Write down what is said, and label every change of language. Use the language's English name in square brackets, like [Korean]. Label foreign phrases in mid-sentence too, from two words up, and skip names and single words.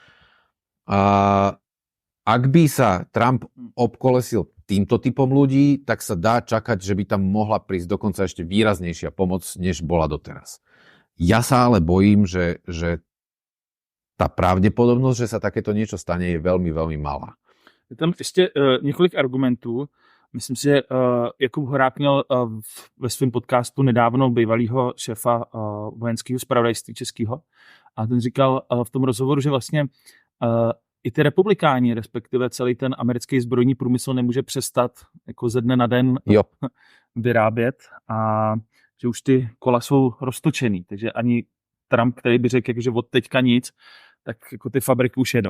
[Slovak] A ak by sa Trump obkolesil týmto typom ľudí, tak sa dá čakať, že by tam mohla prísť dokonca ešte výraznejšia pomoc, než bola doteraz. Ja sa ale bojím, že tá pravdepodobnosť, že sa takéto niečo stane, je veľmi, veľmi malá. [Czech] Je tam ještě několik argumentů. Myslím si, že Jakub Horák měl ve svém podcastu nedávno bývalýho šéfa vojenského zpravodajství českého a ten říkal v tom rozhovoru, že vlastně i ty republikáni, respektive celý ten americký zbrojní průmysl nemůže přestat jako ze dne na den vyrábět a že už ty kola jsou roztočený, takže ani Trump, který by řekl, že od teďka nic, tak jako ty fabriky už jedou.